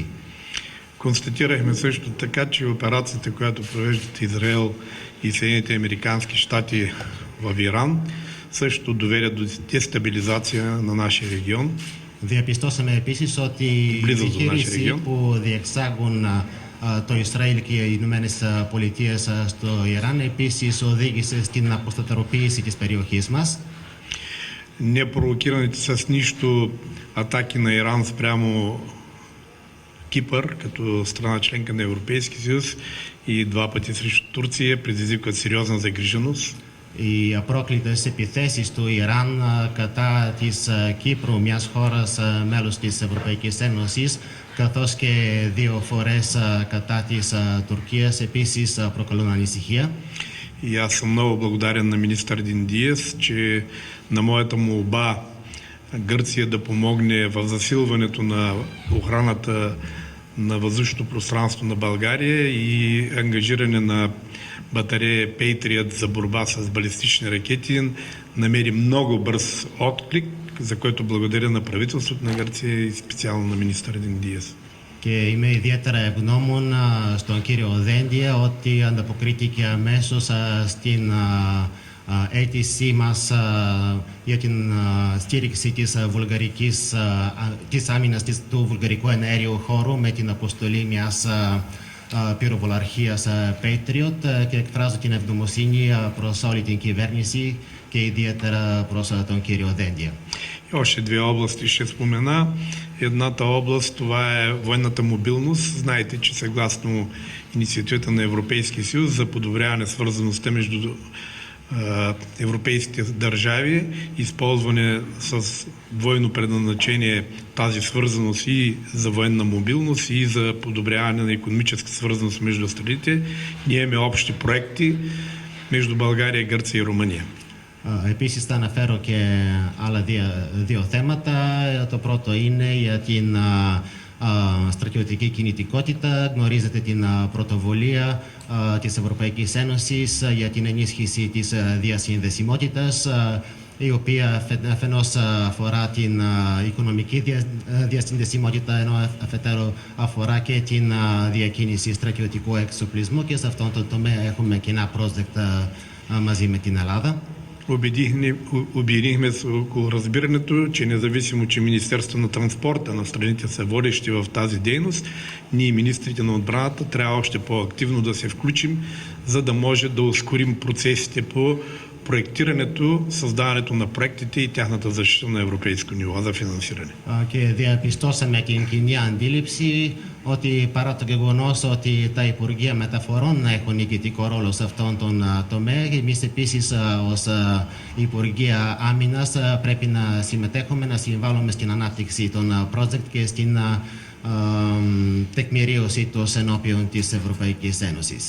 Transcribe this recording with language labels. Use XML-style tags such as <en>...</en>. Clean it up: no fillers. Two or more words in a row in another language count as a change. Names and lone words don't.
<bg>Констатирахме също така, че операцията, която провеждат Израел и Съединените американски щати в Иран, също доведе до дестабилизация на нашия регион.</bg> <el>Διαπιστώσαμε επίσης ότι η επιχείρηση που διεξάγουν το Ισραήλ και οι Ηνωμένες Πολιτείες στο Ιράν επίσης οδήγησε στην αποσταθεροποίηση της περιοχής μας.</el> <bg>Непровокираните с нищо атаки на Иран спрямо Кипър, като страна членка на Европейския съюз и два пъти срещу Турция, предизвикват сериозна загриженост.</bg> <el>Οι απρόκλητες επιθέσεις του Ιράν κατά της Κύπρου, μιας χώρας μέλος της Ευρωπαϊκής Ένωσης, καθώς και δύο φορές κατά της Τουρκίας, επίσης προκαλούν ανησυχία.</el> <bg>И аз съм много благодарен на министър Диндиас, че на моята молба Гърция да помогне в засилването на охраната на въздушното пространство на България и ангажиране на батарея Patriot за борба с балистични ракети, намери много бърз отклик, за който благодаря на правителството на Гърция и специално на министър Диндиас.</bg> <el>Και είμαι ιδιαίτερα ευγνώμων στον κύριο Δέντια ότι ανταποκρίθηκε αμέσως στην αίτησή μας για την στήριξη της άμυνας του βουλγαρικού εναέριου χώρου με την αποστολή μιας πυροβολαρχίας Patriot και εκφράζω την ευγνωμοσύνη προς όλη την κυβέρνηση και ιδιαίτερα προς τον κύριο Δέντια.</el> <bg>Още две области ще спомена. Едната област, това е военната мобилност. Знаете, че съгласно инициативата на Европейския съюз за подобряване свързаността между европейските държави, използване с двойно предназначение тази свързаност и за военна мобилност и за подобряване на икономическа свързаност между страните. Ние имаме общи проекти между България, Гърция и Румъния.</bg> <el>Επίσης θα αναφέρω και άλλα δύο θέματα. Το πρώτο είναι για την στρατιωτική κινητικότητα. Γνωρίζετε την πρωτοβουλία της Ευρωπαϊκής Ένωσης για την ενίσχυση της διασυνδεσιμότητας, η οποία αφενός αφορά την οικονομική διασυνδεσιμότητα, ενώ αφετέρου αφορά και την διακίνηση στρατιωτικού εξοπλισμού, και σε αυτόν τον τομέα έχουμε κοινά project μαζί με την Ελλάδα.</el> <bg>Обединихме се около разбирането, че независимо, че Министерството на транспорта на страните са водещи в тази дейност, ние, министрите на отбраната, трябва още по-активно да се включим, за да може да ускорим процесите по проектирането, създаването на проектите и тяхната защита на европейско ниво за финансиране.</bg> <el>Και διαπιστώσαμε την κοινή αντίληψη ότι παρά το γεγονός ότι τα Υπουργεία Μεταφορών έχουν ηγετικό ρόλο σε αυτόν τον τομέα, εμείς επίσης ως Υπουργεία Άμυνας πρέπει να συμμετέχουμε, να συμβάλλουμε στην ανάπτυξη των project και στην текмириоси τους ενώπιον της Ευρωπαϊκής Ένωσης.</el>